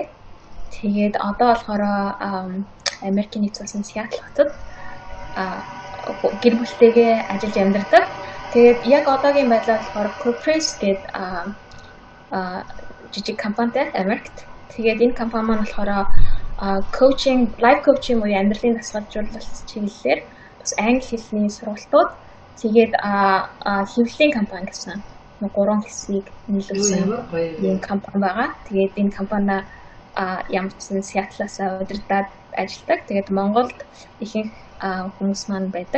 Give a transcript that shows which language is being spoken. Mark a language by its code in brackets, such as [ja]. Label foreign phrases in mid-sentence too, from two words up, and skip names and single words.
[mn] Тэгээд одоо болохоор Америкийн нэгдсэн улсын Seattle хотод гэр бүлтэйгээ ажиллаж амьдардаг. Тэгээд яг одоогийн байдлаар болохоор Carpress гэдэг жижиг компанитай Америкт. Тэгээд энэ компани маань болохоор [en] coaching, life coaching [mn] буюу амьдралын дасгалжуулалт чиглэлээр бас англи хэлний сургалтууд, тэгээд хэвлэлийн компани гэсэн 3 хэсгийг нийлүүлсэн энэ компани байгаа. Тэгээд энэ компани ямар ч сан Seattle-аас удирдаад ажилладаг. Тэгээд Монголд ихэнх хүмүүс маань байдаг.